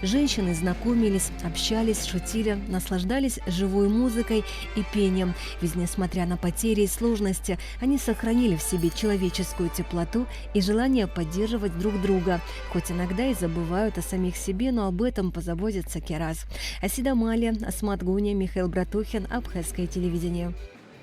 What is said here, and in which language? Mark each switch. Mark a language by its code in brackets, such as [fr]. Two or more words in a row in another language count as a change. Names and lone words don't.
[ru] Женщины знакомились, общались, шутили, наслаждались живой музыкой и пением. Ведь, несмотря на потери и сложности, они сохранили в себе человеческую теплоту и желание поддерживать друг друга. Хоть иногда и забывают о самих себе, но об этом позаботится Керас. Асида Мали, Асмат Гуня, Михаил Братухин, Абхазское телевидение.